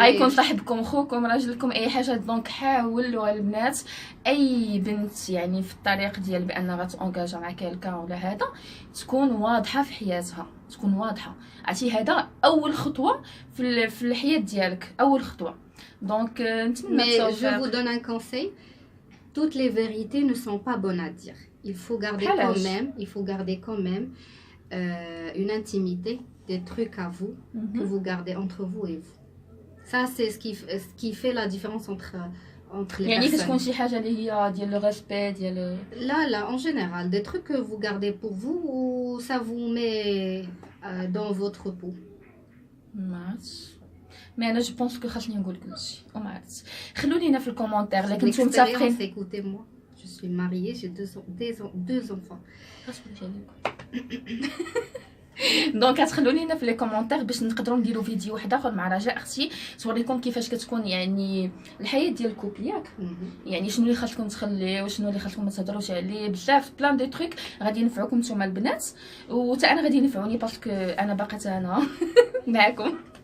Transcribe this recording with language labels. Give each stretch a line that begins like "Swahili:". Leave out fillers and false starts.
Arabic: غيكون صاحبكم خوكم راجلكم اي حاجه. دونك حاولوا البنات اي بنت يعني في الطريق ديال بان غتونجاجا مع كلكا ولا هذا تكون واضحه في حياتها، تكون واضحه. عرفتي هذا اول خطوه في الحياه ديالك، اول خطوه. دونك نتمنى
French: mais je vous donne un conseil, toutes les vérités ne sont pas bonnes à dire. Il faut garder quand même une intimité, des trucs à vous que vous gardez entre vous et vous. Ça c'est ce qui fait la différence entre les
Arabic: يعني
French: personnes.
Arabic: كتكون شي حاجه اللي هي ديال لو ريسبي ديال
French: Là en général des trucs que vous gardez pour vous ou ça vous met dans votre peau.
Arabic: مي انا جو بونس كو خاصني نقول كلشي وما عرفتش. خلوا لينا في الكومونتير الا كنتو
French: L'expérience,
Arabic: متفقين.
French: écoutez-moi, je suis mariée, j'ai deux enfants.
Arabic: دونك غتخلوا لينا في لي كومونتير باش نقدروا نديروا فيديو واحد اخر مع رجاء اختي توريكم كيفاش كتكون يعني الحياه ديال الكوبل ياك. يعني شنو اللي خاصكم تخليه وشنو اللي خاصكم ما تهضروش عليه، بزاف بلان دي تريك غادي ينفعوكم نتوما البنات وتا انا غادي ينفعوني باسكو انا باقا انا معكم.